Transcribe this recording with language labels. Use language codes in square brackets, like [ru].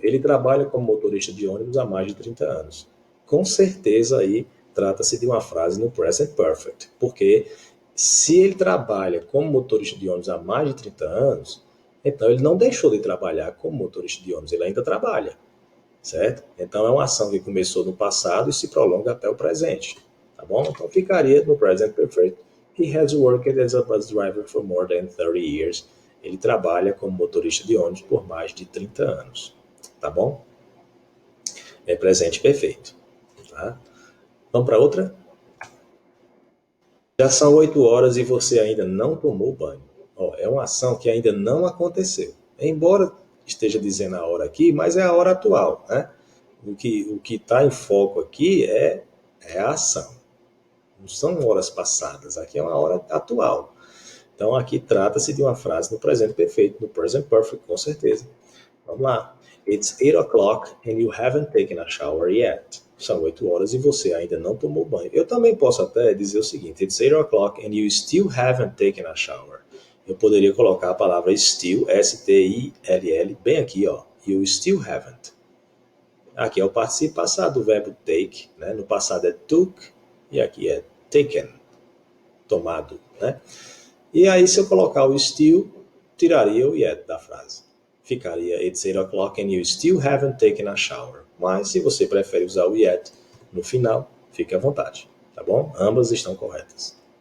[pt] Ele trabalha como motorista de ônibus há mais de 30 anos. Com certeza aí trata-se de uma frase no present perfect, porque se ele trabalha como motorista de ônibus há mais de 30 anos, então ele não deixou de trabalhar como motorista de ônibus, ele ainda trabalha, certo? Então é uma ação que começou no passado e se prolonga até o presente, tá bom? Então ficaria no present perfect. [en] He has worked as a bus driver for more than 30 years. [pt] Ele trabalha como motorista de ônibus por mais de 30 anos, tá bom? É presente perfeito, tá? Vamos para outra? Já são 8 horas e você ainda não tomou banho. Ó, é uma ação que ainda não aconteceu. Embora esteja dizendo a hora aqui, mas é a hora atual, né? O que está em foco aqui é a ação. Não são horas passadas, aqui é uma hora atual. Então aqui trata-se de uma frase no presente perfeito, no present perfect, com certeza. Vamos lá. [en] It's 8 o'clock and you haven't taken a shower yet. [pt] São 8 horas e você ainda não tomou banho. Eu também posso até dizer o seguinte: [en] It's 8 o'clock and you still haven't taken a shower. [pt] Eu poderia colocar a palavra still, S-T-I-L-L, bem aqui, ó. [en] You still haven't. [pt] Aqui é o participio passado do verbo take, né? No passado é took e aqui é taken, tomado, né? E aí, se eu colocar o still, tiraria o yet da frase. Ficaria [en] It's 8 o'clock and you still haven't taken a shower. [pt] Mas se você prefere usar o yet no final, fique à vontade, tá bom? Ambas estão corretas.